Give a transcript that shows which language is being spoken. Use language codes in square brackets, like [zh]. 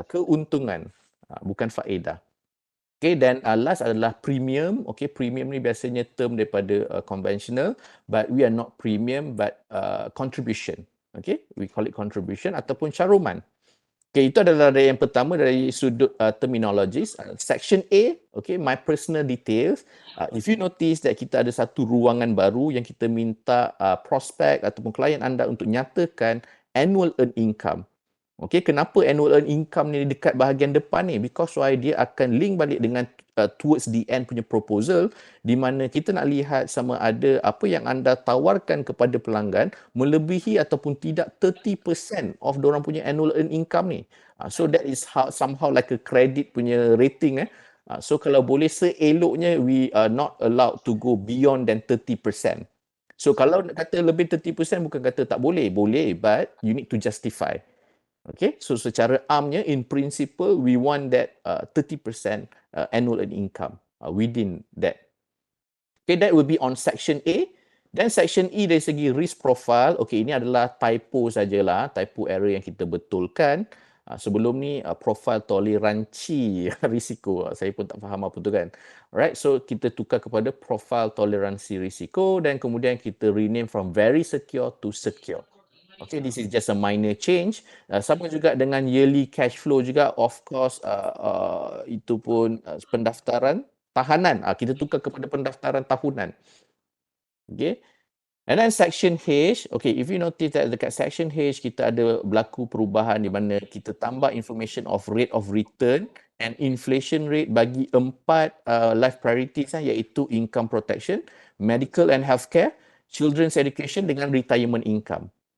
[ms] Keuntungan, bukan faedah. Okay, dan last adalah premium. [en] Okay, premium [ms] ni biasanya [en] term daripada conventional, but we are not premium, but contribution. Okay, we call it contribution [ms] ataupun caruman. Okay, itu adalah dari yang pertama dari sudut terminologis. [en] Section A, okay, my personal details. If you notice that [ms] kita ada satu ruangan baru yang kita minta prospek ataupun klien anda untuk nyatakan annual earned income. Okay, kenapa annual earned income ni dekat bahagian depan ni? [en] Because why [ms] dia akan link balik dengan towards the end punya proposal, di mana kita nak lihat sama ada apa yang anda tawarkan kepada pelanggan melebihi ataupun tidak 30% of diorang punya annual earned income ni. [en] So that is somehow like a credit punya rating. [ms] So kalau boleh seeloknya [en] we are not allowed to go beyond than 30%. [ms] So kalau kata lebih 30% bukan kata tak boleh, boleh, [en] but you need to justify. Okay, [ms] so secara amnya, [en] in principle, we want that 30% annual earned income within that. Okay, that will be on section A. [ms] Dan section E dari segi risk profile, okay, ini adalah typo sajalah, typo error yang kita betulkan. Sebelum ni profile toleransi risiko. Saya pun tak faham apa tu kan. [en] Alright, [ms] so kita tukar kepada profile toleransi risiko dan kemudian kita rename [en] from very secure to secure. Okay, this is just a minor change. [ms] Sama juga dengan yearly cash flow juga, [en] of course, [ms] itu pun pendaftaran tahanan. Kita tukar kepada pendaftaran tahunan. Okay. [en] And then section H, okay, if you notice that dekat section H, [ms] kita ada berlaku perubahan di mana kita tambah [en] information of rate of return and inflation rate bagi 4 life priorities iaitu income protection, medical and healthcare, children's education dengan retirement income.